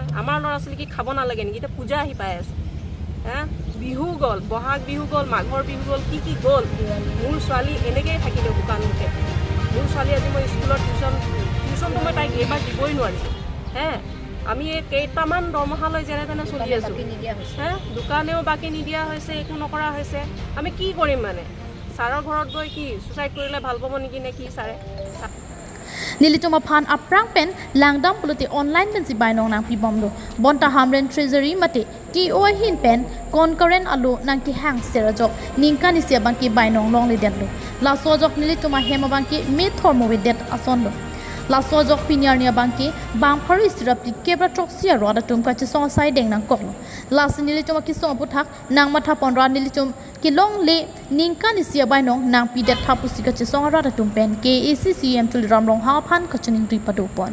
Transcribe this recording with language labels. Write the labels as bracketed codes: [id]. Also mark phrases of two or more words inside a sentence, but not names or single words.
[as] আমাৰ ল'ৰা ছোৱালী কি খাব নালাগে নেকি এটা পূজা আহি পাই আছে বিহু গল বহাগ বিহু গল মাঘৰ বিহু গল কি গল মোৰ ছোৱালী এনেকৈ থাকিলে দোকানতে মোৰ ছোৱালী আজি মই স্কুলত টিউচনটো মই তাইক এইবাৰ দিবই নোৱাৰিম আমি এই কেইটামান দৰমহালৈ যেনে তেনে চলি আছো দোকানেও বাকী নিদিয়া হৈছে একো নকৰা হৈছে আমি কি কৰিম মানে ছাৰৰ ঘৰত গৈ কি সুইসাইড কৰিলে ভাল পাব নেকি নে কি ছাৰে [mjw] nilitum aphan aprang pen langdam puluti online pen si bainong nang pibom lo bonta hamren treasury mate TO hin pen concurrent alu nang ki hang serajok ningka ni sia bangki bainong long le den lo la sojok nilituma hema bangki me thormo we det ason lo la sojok pinyar nia bangki bang phari sirap ti kebra troksia roda tum kachesong sai deng nang kok lo la sinilitum ki song puthak nang matha ponra nilitum kelongle ningka ni sia bainong nang pi det thapusi kachesong roda tum pen KACCM tuliram long ha phan kachuning ri padopon